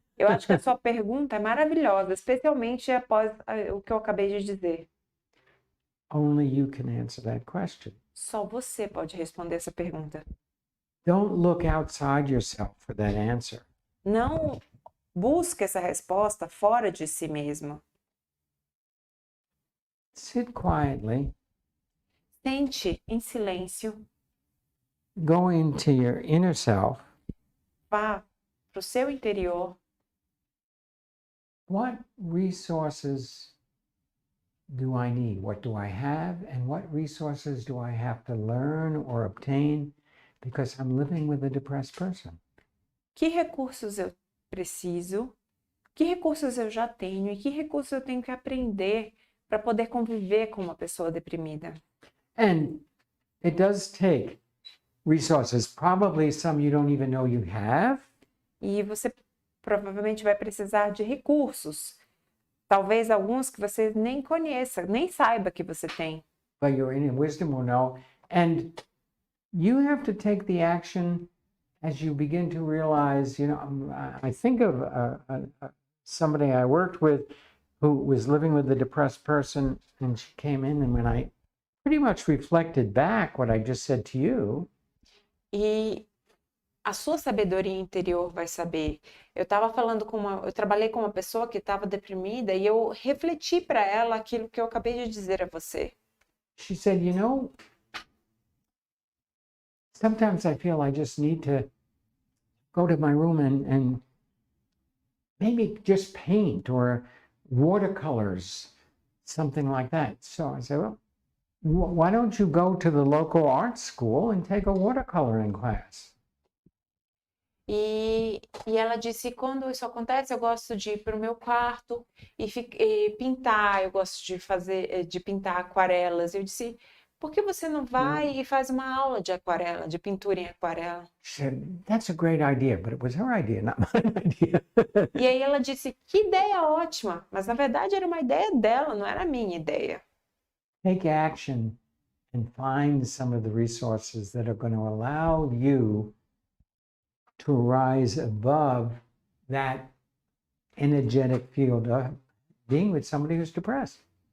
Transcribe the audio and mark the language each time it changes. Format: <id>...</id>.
<pt>Eu acho que a sua pergunta é maravilhosa, especialmente após o que eu acabei de dizer.</pt> <en>Only you can answer that question.</en> <pt>Só você pode responder essa pergunta.</pt> <en>Don't look outside yourself for that answer.</en> <pt>Não busque essa resposta fora de si mesmo.</pt> <en>Sit quietly,</en> <pt>Sente em silêncio,</pt> <en>go into your inner self.</en> <pt>vá para o seu interior.</pt> <en>What resources do I need? What do I have? And what resources do I have to learn or obtain because I'm living with a depressed person?</en> <pt>Que recursos eu preciso? Que recursos eu já tenho? E que recursos eu tenho que aprender para poder conviver com uma pessoa deprimida?</pt> <en>And it does take resources, probably some you don't even know you have.</en> <pt>E você provavelmente vai precisar de recursos. Talvez alguns que você nem conheça, nem saiba que você tem.</pt> <en>But your inner wisdom will know. And you have to take the action as you begin to realize, I think of somebody I worked with who was living with a depressed person, and she came in, and when I pretty much reflected back what I just said to you.</en> <pt>E a sua sabedoria interior vai saber. Eu trabalhei com uma pessoa que estava deprimida e eu refleti para ela aquilo que eu acabei de dizer a você.</pt> <en>She said, sometimes I feel I just need to go to my room and maybe just paint or watercolors, something like that. So I said, well, why don't you go to the local art school and take a watercoloring class?</en> <pt>E ela disse, quando isso acontece, eu gosto de ir para o meu quarto e pintar, eu gosto de pintar aquarelas. Eu disse, por que você não vai e faz uma aula de aquarela, de pintura em aquarela?</pt> <en>She said, that's a great idea, but it was her idea, not my idea.</en> <pt>E aí ela disse, que ideia ótima, mas na verdade era uma ideia dela, não era a minha ideia.</pt> <en>Take action and find some of the resources that are going to allow you to rise above that energetic field of being with somebody who's depressed.</en>